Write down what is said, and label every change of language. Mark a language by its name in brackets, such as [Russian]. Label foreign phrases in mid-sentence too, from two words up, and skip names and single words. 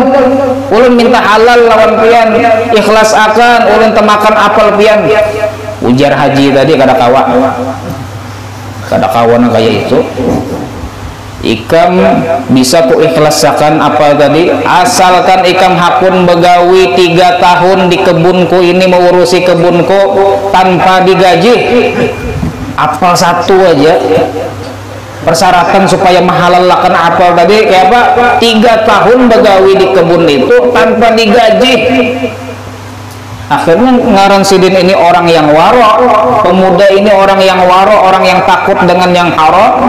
[Banjar] Ulun minta halal lawan pian, ikhlas akan ulun temakan apel pian. Ujar Haji tadi kada kawan kayak itu. Ikam bisa ku ikhlasakan apel tadi, asalkan ikam hakun begawi 3 tahun di kebunku ini, mengurusi kebunku tanpa digaji. Apel satu aja persyaratan supaya menghalalkan apel tadi kayak apa? 3 tahun begawi di kebun itu tanpa digaji. Akhirnya ngaran sidin ini orang yang waro, pemuda ini orang yang waro, orang yang takut dengan yang haram.